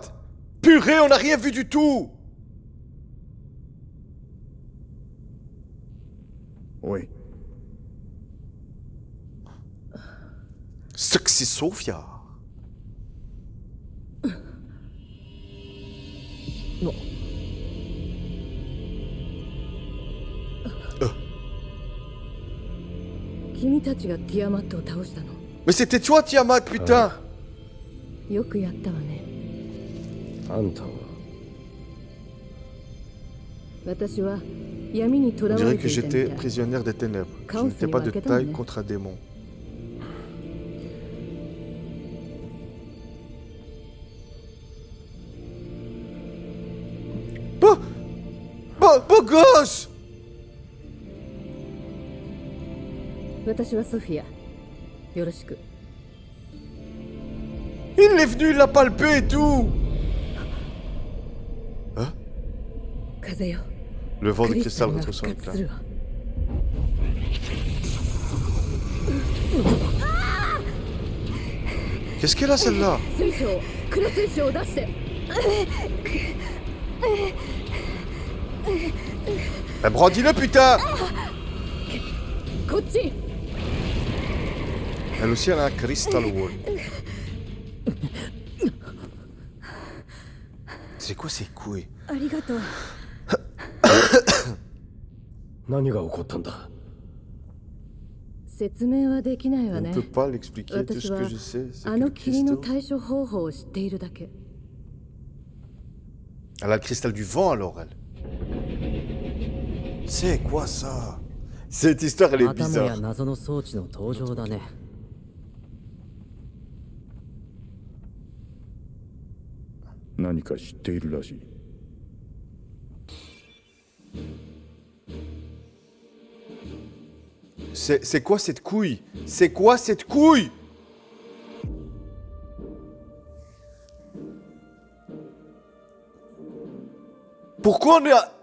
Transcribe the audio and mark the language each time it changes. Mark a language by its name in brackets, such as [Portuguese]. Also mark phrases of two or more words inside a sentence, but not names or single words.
[French] Purée, on n'a rien vu du tout. Oui. Sexy Sophia. Non. [Japanese] Kimiたちがティアマットを倒したの。 [French] Mais c'était toi, Tiamat, putain. [Japanese] よくやったわね。あんたは私は闇に囚 [French] On [Japanese] わ [French] dirait [Japanese] れ [French] que [Japanese] ていたみた [French] j'étais [Japanese] い。 [French] prisonnière des ténèbres. Je n'étais pas de taille contre un démon. Beau gosse! [Japanese] 私はソフィア。よろしく。 [French] Il est venu, il l'a palpé et tout! [Japanese] 風よ。 [French] Le vent [Japanese] ク [French] de [Japanese] リスタ [French] cristal [Japanese] ルが [French] retrouve son [Japanese] 復活 [French] éclat. [Japanese] するわ。 [French] Qu'est-ce qu'elle a celle-là? [Japanese] 水晶、黒水晶を出して。 [French] Ben brandis-le, putain! [Japanese] こっち。 [French] Elle aussi, elle a un [English] crystal wall. [French] C'est quoi ces couilles? [Japanese] ありがとう。何が起こったんだ。説明はできない [French] Je [Japanese] わ [French] ne [Japanese] ね。 [French] peux pas l'expliquer. Tout [Japanese] 私 [French] ce [Japanese] は [French] que je sais, c'est [Japanese] あ [French] que [Japanese] の [French] le [Japanese] 霧の [French] cristaux... [Japanese] 対処方法を知っているだけ。 [French] Elle a le cristal du vent alors, elle. C'est quoi ça? Cette histoire, elle est [Japanese] またもや [French] bizarre. [Japanese] 謎の装置の登場だね。何か知っているらしい。 [French] C'est quoi cette couille? C'est quoi cette couille? Pourquoi on a...